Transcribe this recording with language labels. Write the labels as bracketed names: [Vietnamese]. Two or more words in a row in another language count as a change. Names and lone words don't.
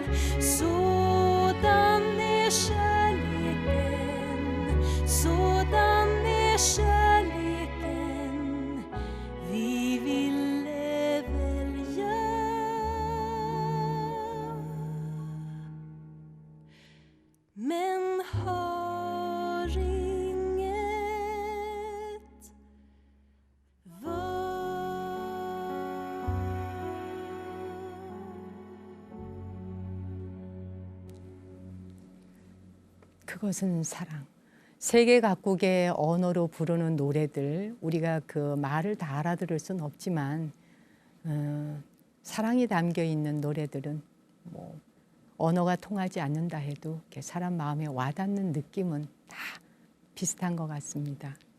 [Swedish] Sådan är kärleken, sådan är kärleken. Vi ville välja men har inget [Korean] 그것은 사랑. 세계 각국의 언어로 부르는 노래들, 우리가 그 말을 다 알아들을 수는 없지만 사랑이 담겨 있는 노래들은 뭐 언어가 통하지 않는다 해도 이렇게 사람 마음에 와닿는 느낌은 다 비슷한 것 같습니다.